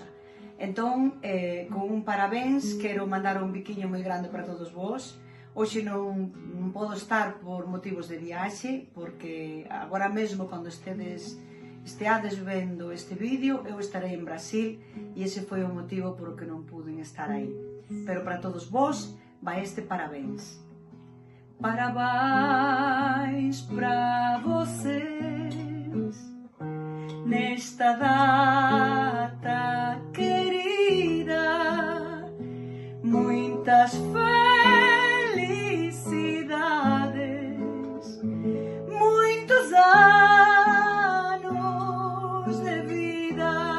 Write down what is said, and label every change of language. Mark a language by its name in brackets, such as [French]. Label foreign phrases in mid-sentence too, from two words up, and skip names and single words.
[Galician] Entón, con un parabéns, quero mandar un biquiño moi grande para todos vós. Hoxe non podo estar por motivos de viaxe, porque agora mesmo, cando esteades vendo este vídeo, eu estarei en Brasil, e ese foi o motivo por que non puden estar aí. Pero para todos vós, vai este parabéns. [Portuguese] Parabéns para vocês, nesta data querida, muitas felicidades, muitos anos de vida.